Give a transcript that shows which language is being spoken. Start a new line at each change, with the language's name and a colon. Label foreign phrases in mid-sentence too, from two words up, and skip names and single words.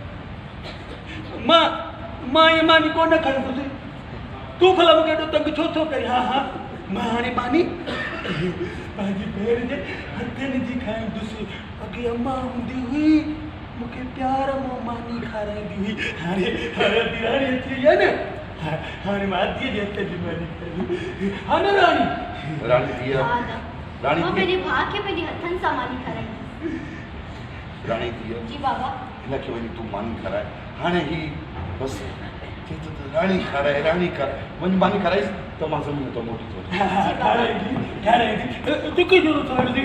Sindhi: मां ये मानी कोन खणंदुसि तूं भला मूंखे एॾो तंग छो थो करी हा मां हाणे मानी पंहिंजी भेण जे हथनि जी खाईंदुसि अॻे अम्मा हूंदी हुई मूंखे प्यार मां मानी खाराईंदी हुई हाणे ॾियारी अची वई आहे न हाणे मां अधीअ जे हथ जी मानी खाईंदी हा न रानी रानी धीअ हा रानी मां धीअ पंहिंजे भाउ खे पंहिंजे हथनि सां मानी खाराईंदसि रानी धीअ जी बाबा हिनखे वञी तूं मानी खाराए हाणे ही बसि चए थो त रानी खाराए वञी मानी खाराइसि त मां ज़मीन तो मोटी थो खाराईंदी तूं की ज़रूरत पवंदी